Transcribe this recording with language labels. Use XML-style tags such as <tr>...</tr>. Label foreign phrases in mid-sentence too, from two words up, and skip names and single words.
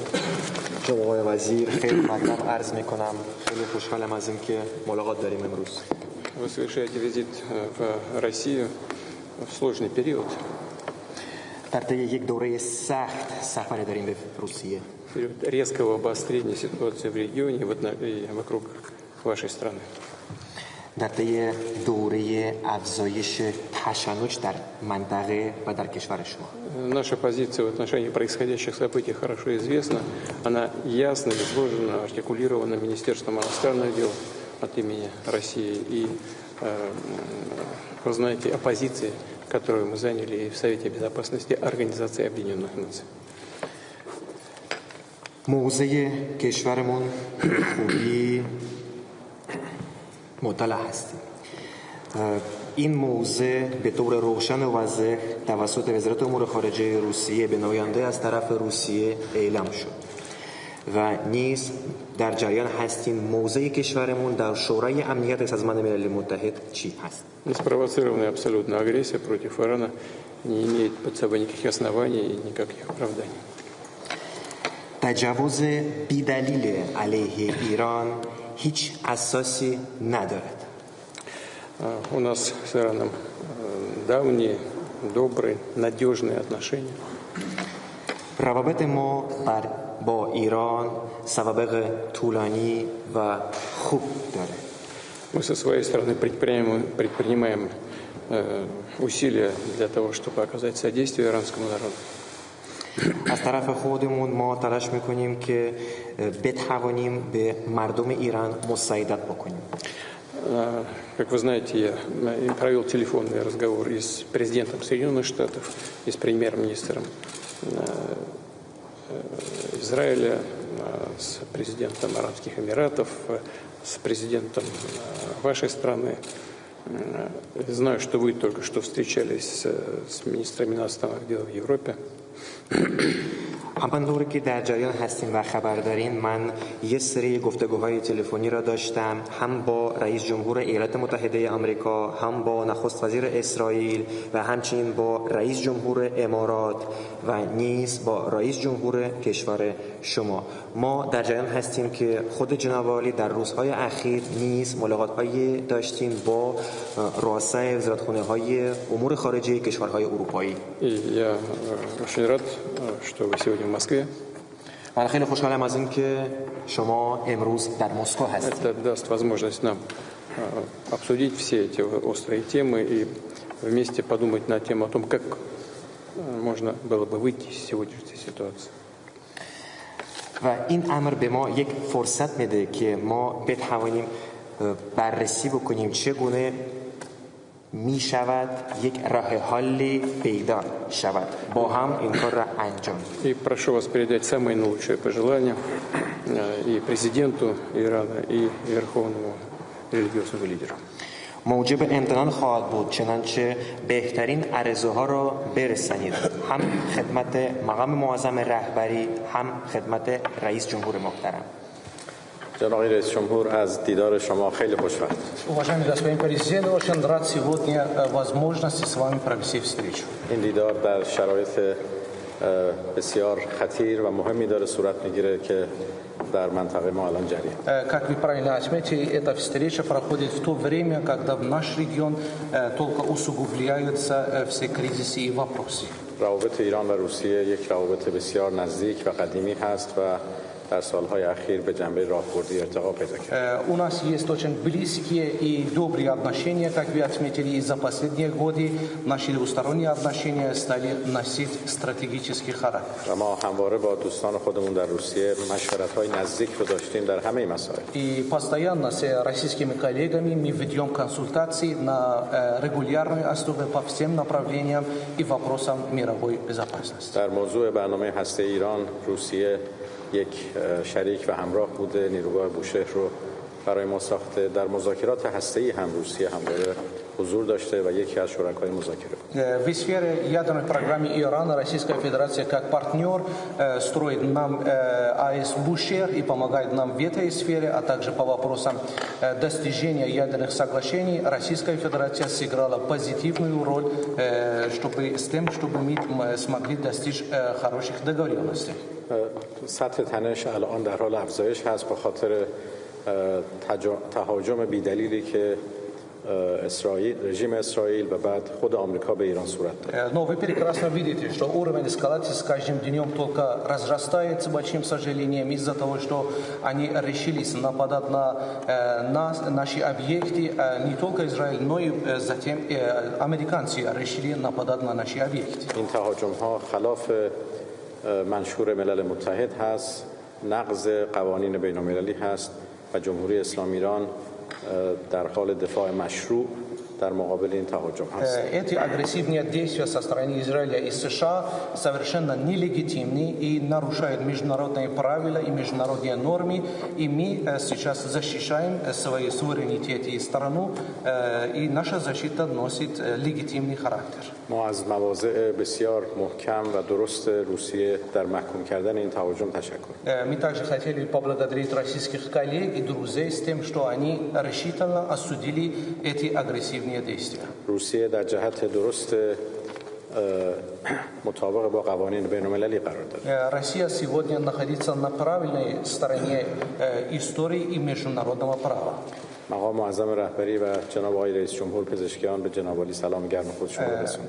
<fa>جناب آقای وزیر خیلی مطلب عرض میکنم. خیلی خوشحالم از اینکه ملاقات داریم امروز.</fa> <ru>Вы совершаете визит в Россию в сложный период.</ru> <fa>در طی یک دوره سخت سفر داریم به روسیه.</fa> <ru>Период резкого обострения ситуации в регионе и вокруг вашей страны.</ru> <fa>در طی دوره افزایش تشنج در منطقه و در کشور شما.</fa> <ru>Наша позиция в отношении происходящих событий хорошо известна. Она ясно изложена, артикулирована Министерством иностранных дел от имени России. И вы знаете о позиции, которую мы заняли и в Совете Безопасности Организации Объединенных Наций.</ru> <fa>موضع کشورمون خوبی مطلع هستیم. این موضع به طور روشن و واضح توسط وزارت امور خارجه روسیه به نماینده از طرف روسیه اعلام شد و نیز در جریان هستیم موضع کشورمون در شورای امنیت سازمان ملل متحد چی هست.</fa> <ru>Неспровоцированная абсолютно агрессия против Ирана не имеет под собой никаких оснований и никаких оправданий.</ru> <fa>تجاوز بی‌دلیل علیه ایران هیچ اساسی ندارد.</fa> <ru>У нас с Ираном давние, добрые, надежные отношения.</ru> <fa>روابط ما با ایران سوابق طولانی و خوب داره.</fa> <ru>Мы со своей стороны предпринимаем усилия для того, чтобы оказать содействие иранскому народу.</ru> <fa>از طرف خودمون ما تلاش میکنیم که بتوانیم به مردم ایران مساعدت بکنیم.</fa> <ru>Как вы знаете, я провел телефонный разговор и с президентом Соединенных Штатов, и с премьер-министром Израиля, с президентом Арабских Эмиратов, с президентом вашей страны. Знаю, что вы только что встречались с министрами иностранных дел в Европе.</ru> <fa>همانطور که در جریان هستیم و خبر دارین، من یه سری گفتگوهای تلفنی را داشتم هم با رئیس جمهور ایالات متحده آمریکا، هم با نخست وزیر اسرائیل و همچنین با رئیس جمهور امارات و نیز با رئیس جمهور کشور شما. ما در جریان هستیم که خود جناب عالی در روزهای اخیر نیز ملاقات‌هایی داشتیم با رؤسای وزارتخانه‌های امور خارجه کشورهای اروپایی.</fa> <ru>Я очень рад, что вы сегодня в Москве.</ru> <fa>من خیلی خوشحالم از اینکه شما امروز در مسکو هستید.</fa> <ru>Это даст возможность нам обсудить все эти острые темы и вместе подумать над тем о том, как можно было бы выйти из сегодняшней ситуации.</ru> <fa>و این امر به ما یک فرصت میده که ما بتوانیم بررسی بکنیم چگونه می شود یک راه حلی پیدا شود با هم این کار را انجام.</fa> <ru>И прошу вас передать самые наилучшие пожелания и президенту Ирана, и верховному религиозному лидеру.</ru> <fa>موجب امتنان خواهد بود، چنانچه بهترین عرضه ها را برسانید، هم خدمت مقام معظم رهبری، هم خدمت رئیس جمهور محترم. جناب رئیس جمهور، از دیدار شما خیلی خوشوقت.</fa> <ru>Уважаемый господин президент, очень рад сегодня возможности с вами провести встречу.</ru> <fa>این دیدار در شرایط بسیار خطیر و مهمی داره صورت میگیره که در منطقه ما الان جریه.</fa> <ru>Как вы правильно отметили, эта встреча проходит в то время, когда в наш регион только усугубляются все кризисы и вопросы.</ru> <fa>روابط ایران و روسیه یک روابط بسیار نزدیک و قدیمی هست و در سالهای اخیر به جنبه راهبردی ارتقا پیدا کرد.</fa> <ru>У нас есть очень близкие и добрые отношения, как вы отметили, и за последние годы наши двусторонние отношения стали носить стратегический характер.</ru> <fa>و ما همواره با دوستان خودمون در روسیه مشورت‌های نزدیک رو داشتیم در همه مسائل.</fa> <ru>И постоянно с российскими коллегами мы ведем консультации на регулярной основе по всем направлениям и вопросам мировой безопасности.</ru> <fa>در موضوع برنامه هسته ایران، روسیه یک شریک و همراه بوده، نیروگاه بوشهر رو برای ما ساخته. در مذاکرات هسته‌ای هم روسیه همواره حضور داشته و یکی از شرکای مذاکره.</fa> <ru>В сфере ядерной программы Ирана Российская Федерация как партнер строит нам АЭС Бушер и помогает нам в этой сфере, а также по вопросам достижения ядерных соглашений. Российская Федерация сыграла позитивную роль, чтобы мы смогли достичь хороших договоренностей.</ru> <fa>سطح تنش الان در حال افزایش هست به خاطر تهاجم بی‌دلیلی که رژیم اسرائیل و بعد خود آمریکا به ایران صورت داد.</fa> <ru>Но вы прекрасно видите, что уровень эскалации с каждым днем только разрастается, большим сожалением, из-за того, что они решились нападать на нас, наши объекты. Не только Израиль, но и затем американцы решили нападать на наши объекты.</ru> <fa>این تهاجم‌ها خلاف منشور ملل متحد هست، نقض قوانین بین‌المللی هست و جمهوری اسلامی ایران در حال دفاع مشروع در مقابل این تهاجم هست.</fa> <ru>Эти агрессивные действия со стороны Израиля и США совершенно нелегитимны и нарушают международные правила и международные нормы, и мы сейчас защищаем свой суверенитет и страну, и наша защита носит легитимный характер.</ru> <fa>ما از مواضع بسیار محکم و درست روسیه در محکوم کردن این تهاجم تشکر.</fa> <ru>Мы также хотели поблагодарить российских коллег и друзей с тем, что они решительно осудили эти агрессивные действия.</ru> <fa>روسیه در جهت درست مطابق با قوانین بین‌المللی قرار دارد.</fa> <ru>Россия сегодня находится на правильной стороне истории и международного права.</ru> <fa>مقام معظم رهبری و جناب آقای رئیس جمهور پزشکیان به جناب عالی سلام گرم خود شما برسونید.</fa>